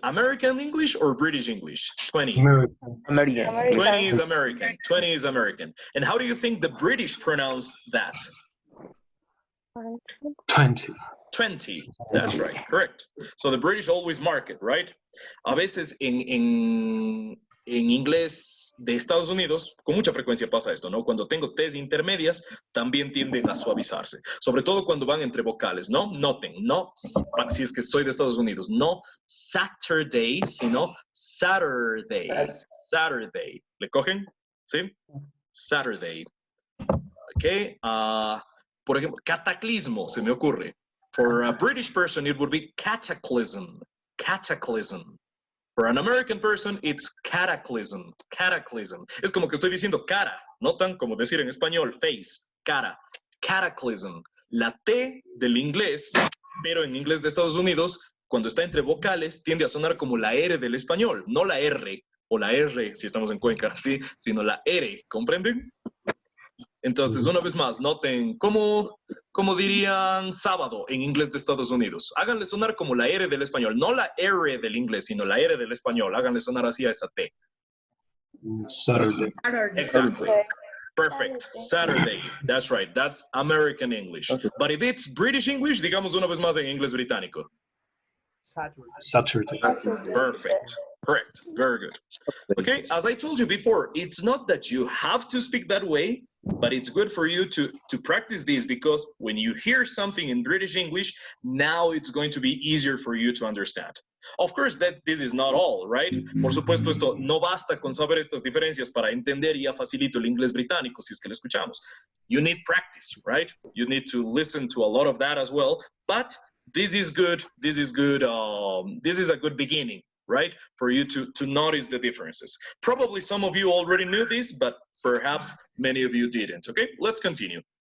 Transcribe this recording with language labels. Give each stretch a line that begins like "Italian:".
English: American English or British English? 20. American. 20 is American. 20 is American. And how do you think the British pronounce that? 20. 20. That's right. Correct. So the British always mark it, right?
Spanish: A veces en inglés de Estados Unidos, con mucha frecuencia pasa esto, ¿no? Cuando tengo T's intermedias, también tienden a suavizarse. Sobre todo cuando van entre vocales, ¿no? Noten, no, si es que soy de Estados Unidos, no Saturday, sino Saturday. Saturday. ¿Le cogen? ¿Sí? Saturday. Ok. Por ejemplo, cataclismo, se me ocurre.
English: For a British person, it would be cataclysm. Cataclysm. For an American person, it's cataclysm. Cataclysm.
Spanish: Es como que estoy diciendo cara. Notan como decir en español face, cara. Cataclysm. La T del inglés, pero en inglés de Estados Unidos, cuando está entre vocales, tiende a sonar como la R del español. No la R o la R, si estamos en Cuenca, ¿sí? Sino la R. ¿Comprenden? Entonces, una vez más, noten cómo dirían sábado en inglés de Estados Unidos. Háganle sonar como la R del español, no la R del inglés, sino la R del español. Háganle sonar así a esa T.
English: Saturday. Exactly. Perfect. Saturday. That's right. That's American English. Okay. But if it's British English,
Spanish: digamos una vez más en inglés británico.
English: Saturday. Perfect. Correct. Very good. Okay, as I told you before, it's not that you have to speak that way, but it's good for you to practice this, because when you hear something in British English, now it's going to be easier for you to understand. Of course, that this is not all, right?
Spanish: Por supuesto, esto no basta con saber estas diferencias para entender y ya facilito el inglés británico si es que lo escuchamos.
English: You need practice, right? You need to listen to a lot of that as well, but this is good. This is good. This is a good beginning, right? For you to notice the differences. Probably some of you already knew this, but perhaps many of you didn't. Okay, let's continue.